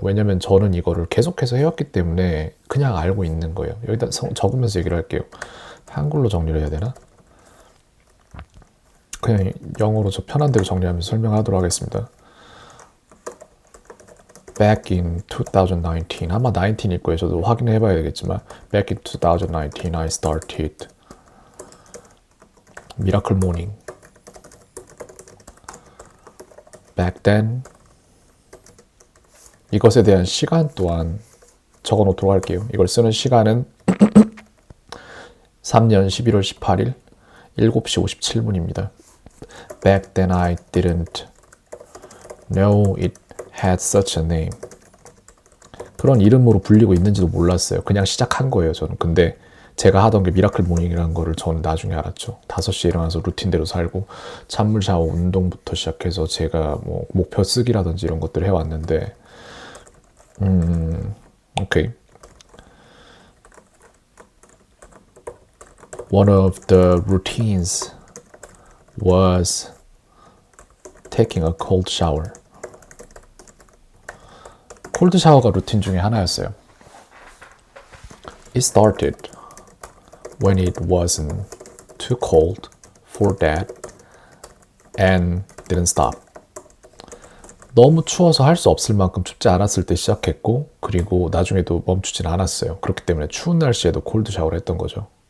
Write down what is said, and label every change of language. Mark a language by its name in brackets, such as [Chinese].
[Korean] 왜냐면 저는 이거를 계속해서 해왔기 때문에 그냥 알고 있는 거예요. 여기다 적으면서 얘기를 할게요. 한글로 정리를 해야 되나? 그냥 영어로 저 편한 대로 정리하면서 설명하도록 하겠습니다. [English] Back in 2019, [Korean] 아마 19일 거예요. 저도 확인해 봐야 되겠지만 [English] Back in 2019, I started Miracle Morning. Back then, [Korean] 이것에 대한 시간 또한 적어 놓도록 할게요. 이걸 쓰는 시간은 3년 11월 18일 7시 57분입니다. [English] Back then I didn't know it had such a name. [Korean] 그런 이름으로 불리고 있는지도 몰랐어요. 그냥 시작한 거예요, 저는. 근데 제가 하던 게 미라클 모닝이라는 거를 저는 나중에 알았죠. 5시에 일어나서 루틴대로 살고 찬물 샤워 운동부터 시작해서 제가 뭐 목표 쓰기라든지 이런 것들을 해왔는데 오케이. [English] One of the routines was taking a cold shower. [Korean] 콜드 샤워가 루틴 중에 하나였어요. [English] It started when it wasn't too cold for that and didn't stop. [Korean] 너무 추워서 할 수 없을 만큼 춥지 않았을 때 시작했고 그리고 나중에도 멈추진 않았어요. 그렇기 때문에 추운 날씨에도 콜드 샤워를 했던 거죠.